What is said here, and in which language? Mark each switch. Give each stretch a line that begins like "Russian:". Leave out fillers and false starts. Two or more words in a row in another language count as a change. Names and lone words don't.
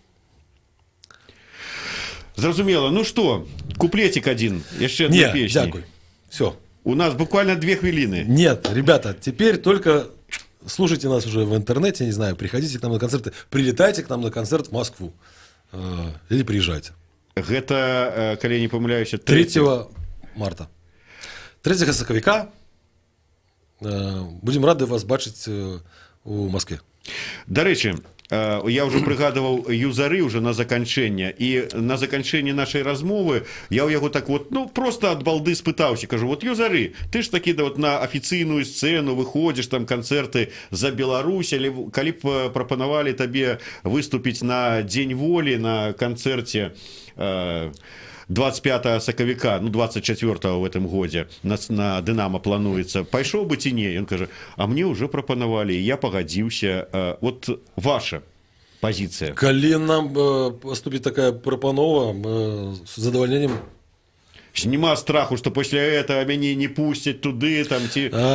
Russian: Зразумела. Ну что, куплетик один. Еще одна Нет, песня.
Ukrainian: дякую. Все. У нас буквально 2 хвилины.
Russian: Нет, ребята, теперь только слушайте нас уже в интернете, не знаю, приходите к нам на концерты, прилетайте к нам на концерт в Москву. Или приезжайте.
Belarusian: Гэта, калі я не памыляюся, 3 марта. 3 сакавіка.
Russian: Будем рады вас бачыць у Москве.
Belarusian: Дарэчы, я ўжо прыгадываў юзары ўжо на заканчэнне, і на заканчэнне нашай размовы я ў яго так вот, просто ад балды спытаўся, кажу, вот юзары, ты ж такі да вот на афіцыйную сцэну выходзіш, там канцэрты за Беларусь, але калі б прапанавалі табе выступіць на Дзень волі на канцэрце 25 сакавіка, 24
Russian: в этом
Belarusian: годзе на Дынамо плануецца, пайшоў бы ці не? Ён кажа, а мне ўжо прапанавалі, я пагадзіўся. Вот ваша пазіцыя. Калі нам поступит такая прапанова, мы с задавальненнем. Нема страху, што пасля этого мяне не пусцяць туды, там ці...